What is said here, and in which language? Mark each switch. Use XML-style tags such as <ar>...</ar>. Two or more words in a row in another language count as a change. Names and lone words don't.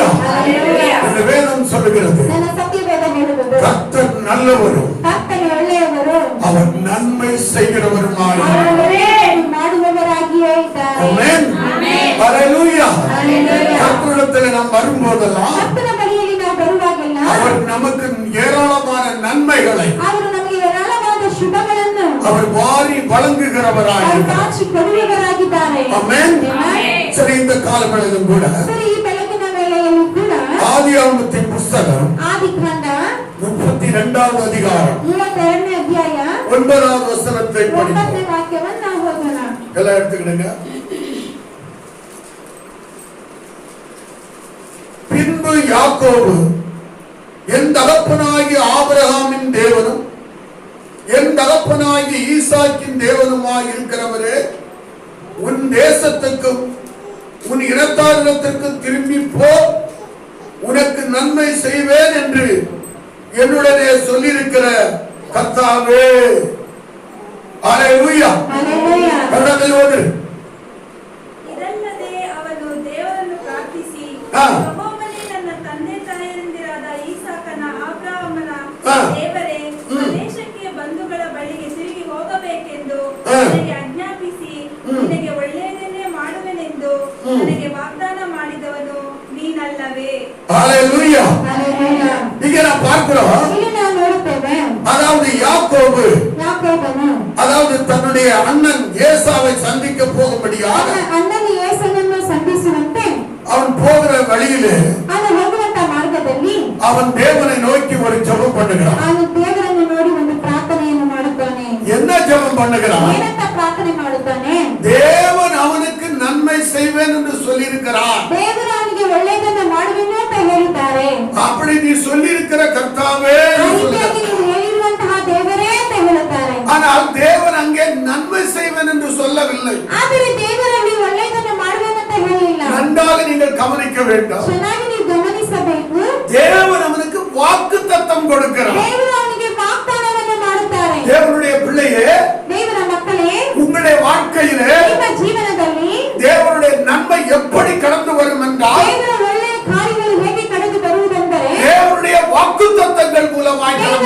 <ta>இந்த வேதம் சொல்லுகிறது கர்த்தர் நல்லவரும் அவர் நன்மை செய்கிறவருமாய். ஆமென். ஹல்லேலூயா. கர்த்தரிடத்தில் நாம் வரும்போதெல்லாம் அவர் நமக்கு ஏராளமான நன்மைகளை</ta> <kn>ಅವರು ನಮಗೆ ಏರಾಳವಾದ ಶುಭಗಳನ್ನು</kn> <ta>அவர் வாரி வழங்குகிறவராய்</ta> <kn>ಅವರು ಕಾಚಿ ಕೊಡುವವರಾಗಿದ್ದಾರೆ. ಆಮೆನ್. ಆಮೆನ್.</kn> <ta>சரி, இந்த காலங்களிலும் கூட</ta> <kn>ಸರಿ, ಈ ಬೆಳಗಿನ ವೇಳೆಯಲ್ಲೂ ಕೂಡ</kn> <ta>ஆதியாகமத்தின் புஸ்தகம்</ta> <kn>ಆದಿಕಾಂಡ</kn> <ta>32வது அதிகாரம்</ta> <kn>32ನೇ ಅಧ್ಯಾಯ</kn> <ta>9வது வசனத்தை</ta> <kn>9ನೇ</kn> <ta>படிப்போம்.</ta> <kn>ವಾಕ್ಯವನ್ನು ನಾವು ಓದೋಣ.</kn> <ta>எல்லாம் எடுத்துக்கிடுங்க. பின்பு யாக்கோபு, என் தகப்பனாகிய ஆபிரகாமின் தேவனும் என் தகப்பனாகிய ஈசாக்கின் தேவனுமாய் இருக்கிறவரே, உன் தேசத்துக்கும் உன் இனத்தாரிடத்திற்கும் திரும்பி போ, உனக்கு நன்மை செய்வேன் என்று என்னுடனே சொல்லியிருக்கிற கர்த்தாவே. அல்லேலூயா. அல்லேலூயா. கர்த்தரோடு</ta> <kn>ಇದಲ್ಲದೆ ಅವನು ದೇವರನ್ನು ಪ್ರಾರ್ಥಿಸಿ, ಯೆಹೋವನೇ, ನನ್ನ ತಂದೆ ತಾಯಂದಿರಾದ ಈಸಾಕನ ಅಬ್ರಹಾಮನ ದೇವರೇ, ಸ್ವದೇಶಕ್ಕೆ ಬಂಧುಗಳ ಬಳಿಗೆ ತಿರುಗಿ ಹೋಗಬೇಕೆಂದು ನನಗೆ ಆಜ್ಞಾಪಿಸಿ ನಿನಗೆ ಒಳ್ಳೆಯದನ್ನೇ ಮಾಡುವೆನೆಂದು ನನಗೆ ವಾಗ್ದಾನ ಮಾಡಿದವನು ನೀನಲ್ಲವೇ?</kn> <ta>அல்லேலூயா. அல்லேலூயா. இங்க நான் பார்க்கிறோம்,</ta> <kn>ಇಲ್ಲಿ ನಾವು ನೋಡುತ್ತೇವೆ,</kn> <ta>அதாவது யாக்கோபு,</ta> <kn>ಯಾಕೋಬನು</kn> <ta>அதாவது தன்னுடைய அண்ணன் ஏசாவை சந்திக்க போகும்படியாக</ta> <kn>ಅಣ್ಣನ ಏಸನನ್ನು ಸಂಧಿಸುವಂತೆ</kn> <ta>அவன் போகிற வழியிலே</ta> <kn>ಅವನು ಹೋಗುವಂತ ಮಾರ್ಗದಲ್ಲಿ</kn> <ta>அவன் தேவனை நோக்கி ஒரு ஜெபம் பண்ணுகிறான்.</ta> <kn>ಅವನು ದೇವರನ್ನು ನೋಡಿ ಒಂದು ಪ್ರಾರ್ಥನೆಯನ್ನು ಮಾಡುತ್ತಾನೆ.</kn> <ta>என்ன ஜெபம் பண்ணுகிறான்?</ta> <kn>ಏನಂತ ಪ್ರಾರ್ಥನೆ ಮಾಡುತ್ತಾನೆ?</kn> <ta>தேவன் அவனுக்கு நன்மை செய்வேன் என்று சொல்லியிருக்கிறார்.</ta> <kn>ದೇವರು ಅವನಿಗೆ ಒಳ್ಳೆಯದನ್ನು ಮಾಡುವೆನು ಅಂತ ಹೇಳಿದ್ದಾರೆ.</kn> <ta>அப்படி நீ சொல்லியிருக்கிற கர்த்தாவே</ta> <kn>ಆ ರೀತಿಯಾಗಿ ನೀವು ಹೇಳಿರುವಂತಹ ದೇವರೇ ಅಂತ ಹೇಳುತ್ತಾರೆ.</kn> <ta>ஆனால் தேவன் அங்கே நன்மை செய்வேன் என்று சொல்லவில்லை.</ta> <kn>ಆದರೆ ದೇವರಲ್ಲಿ ಒಳ್ಳೆಯದನ್ನು ಮಾಡುವೆನು ಅಂತ ಹೇಳಿಲ್ಲ.</kn> <ta>நன்றாக நீங்கள் கவனிக்க வேண்டும்.</ta> <kn>ಚೆನ್ನಾಗಿ ನೀವು ಗಮನಿಸಬೇಕು.</kn> <ta>தேவன் அவனுக்கு வாக்குத்தத்தம் கொடுக்கிறார்.</ta> <kn>ದೇವರು ಅವನಿಗೆ ವಾಗ್ದಾನವನ್ನು ಮಾಡುತ್ತಾರೆ.</kn> <ta>தேவனுடைய பிள்ளையே,</ta> <kn>ದೇವರ ಮಕ್ಕಳೇ,</kn> <ta>உங்களுடைய வாழ்க்கையிலே</ta> <kn>ನಿಮ್ಮ ಜೀವನದಲ್ಲಿ</kn> <ta>தேவனுடைய நன்மை எப்படி கடந்து வரும் என்றால்</ta> <kn>ದೇವರ ಒಳ್ಳೆಯ ಕಾರ್ಯಗಳು ಹೇಗೆ ಕಳೆದು ಬರುವುದೆಂದರೆ</kn> <ta>தேவனுடைய வாக்குத்தத்தங்கள் மூலமாய் கடந்து</ta>